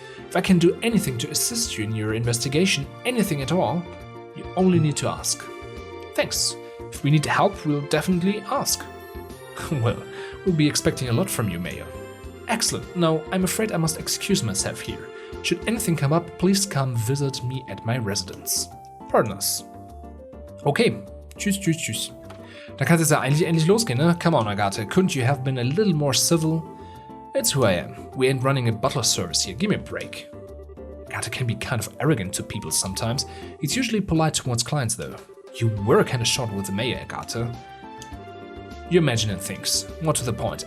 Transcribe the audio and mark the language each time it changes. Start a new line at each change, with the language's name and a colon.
English: If I can do anything to assist you in your investigation, anything at all, you only need to ask. Thanks. If we need help, we'll definitely ask. Well, we'll be expecting a lot from you, Mayor. Excellent. Now, I'm afraid I must excuse myself here. Should anything come up, please come visit me at my residence. Pardon us. Okay.
German: Tschüss, tschüss, tschüss. Da kann es ja eigentlich endlich losgehen, ne?
English: Come on, Agathe. Couldn't you have been a little more civil? It's who I am. We ain't running a butler service here. Give me a break. Agathe can be kind of arrogant to people sometimes. It's usually polite towards clients, though. You were kind of short with the mayor, Agathe. You're imagining things. More to the point.